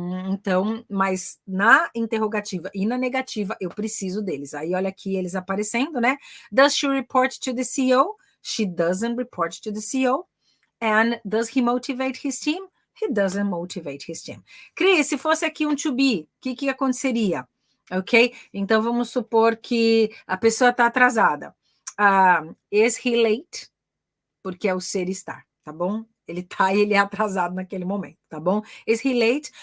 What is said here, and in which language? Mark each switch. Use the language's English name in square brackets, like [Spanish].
[Portuguese] Então, mas na interrogativa e na negativa, eu preciso deles. Aí, olha aqui eles aparecendo, né? [English] Does she report to the CEO? She doesn't report to the CEO. And does he motivate his team? He doesn't motivate his team. [Portuguese] Cris, se fosse aqui um to be, o que aconteceria? Ok? Então, vamos supor que a pessoa está atrasada. [English] Is he late? [Portuguese] Porque é o ser estar, tá bom? Ele tá e ele é atrasado naquele momento, tá bom? [English] Is he late?